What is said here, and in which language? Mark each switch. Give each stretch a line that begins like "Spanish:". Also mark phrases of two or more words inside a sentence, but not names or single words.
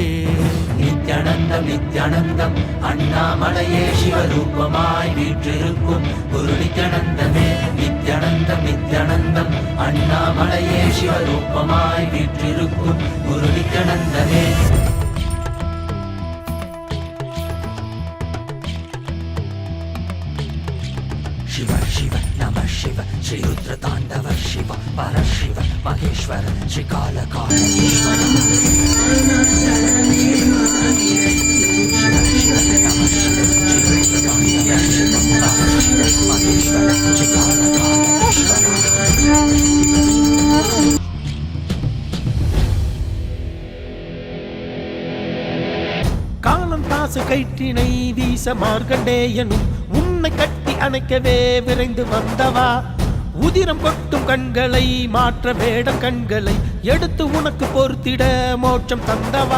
Tamil: நித்யானந்தம் நித்யானந்தம் அண்ணாமலையே சிவரூபமாய் வீற்றிருக்கும் குரு நித்யானந்தமே நித்யானந்தம் நித்யானந்தம் அண்ணாமலையே சிவரூபமாய் வீற்றிருக்கும் குரு நித்யானந்தமே
Sanskrit: शिव शिव नमः शिव श्री रुद्र ताण्डव शिव परशिव महेश्वर श्री काल काल ईश्वर शिव शिव नमः शिव श्री रुद्र ताण्डव शिव परशिव महेश्वर श्री काल काल ईश्वर Shiva Shiva Namah Shiva Shri Rudra Tandava Shiva Parashiva Maheshwara Shri Kala Kala Ishvara
Tamil: காலம் காசு கைட்டினை வீச மார்கண்டேயனும் உன்னை கட்டி அணைக்கவே விரைந்து வந்தவா உதிரம் கொட்டும் கண்களை மாற்ற வேடம் கண்களை எடுத்து உனக்கு பொறுத்திட மோட்சம் தந்தவா